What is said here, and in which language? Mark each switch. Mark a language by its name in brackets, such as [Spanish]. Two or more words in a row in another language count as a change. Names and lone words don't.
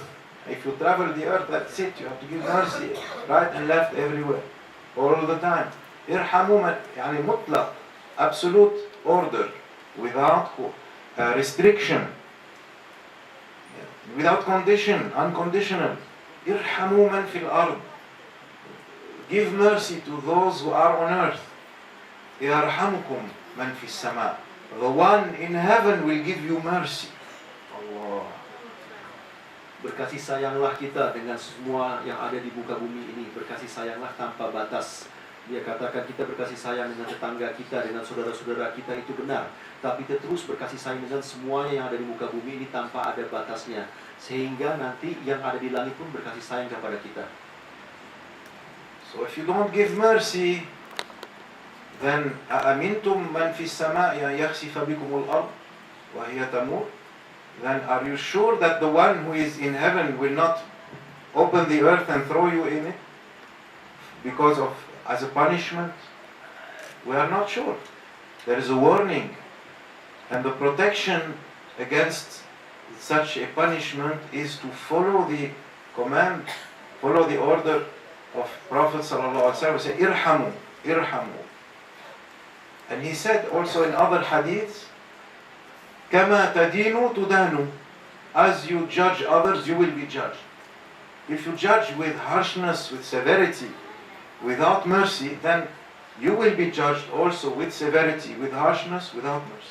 [English] If you travel the earth, that's it. You have to give mercy, right and left, everywhere, all the time. [Arabic] ارحموا من، يعني مطلق, [English] absolute order, without restriction, without condition, unconditional. [Arabic] ارحموا من في الأرض. [English] Give mercy to those who are on earth. [Arabic] يرحمكم من في السماء. [English] The one in heaven will give you mercy. Allah. [Indonesian] Berkasih sayanglah kita dengan semua yang ada di muka bumi ini. Berkasih sayanglah tanpa batas. Dia katakan kita berkasih sayang dengan tetangga kita, dengan saudara-saudara kita, itu benar. Tapi kita terus berkasih sayang dengan semuanya yang ada di muka bumi ini tanpa ada batasnya. Sehingga nanti yang ada di langit pun berkasih sayang kepada kita. [English] So if you don't give mercy, then [Arabic] أأمنتم من في السماء أن يخسف بكم الأرض وهي تمور? [English] Then are you sure that the one who is in heaven will not open the earth and throw you in it because of as a punishment? We are not sure. There is a warning, and the protection against such a punishment is to follow the command, follow the order of Prophet [Arabic] صلى الله عليه وسلم [English] said, [Arabic] "ارحموا، ارحموا." [English] And he said also in other hadiths, [Arabic] "كما تدين تدان." [English] As you judge others, you will be judged. If you judge with harshness, with severity, without mercy, then you will be judged also with severity, with harshness, without mercy.